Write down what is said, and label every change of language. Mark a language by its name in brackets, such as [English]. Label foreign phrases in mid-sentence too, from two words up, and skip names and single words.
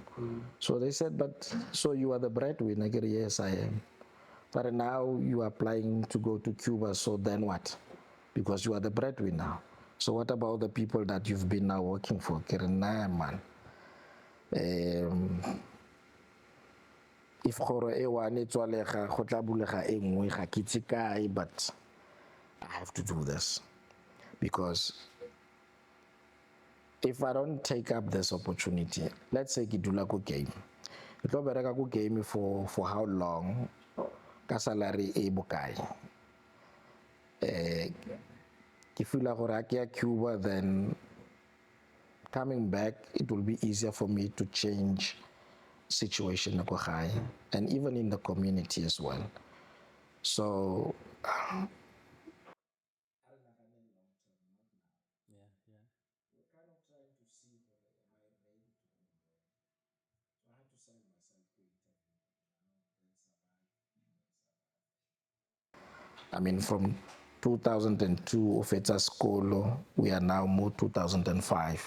[English] So they said, but so you are the breadwinner? Yes, I am. But now you are applying to go to Cuba, so then what? Because you are the breadwinner. So what about the people that you've been now working for? [Tswana] Man. If kgoro e one e tswalega go tla bulega e nngwe ga ke itse kae, [English] but I have to do this, because if I don't take up this opportunity, let's say [Tswana] ke dula ko game, ke tlo bereka ko game [English] for how long, [Tswana] ka salary e bokae. Ke feel gore ha ke ya Cuba, [English] then coming back it will be easier for me to change situation [Tswana] ko gae, [English] and even in the community as well. So I mean, from 2002 of Feta School, we are now more 2005.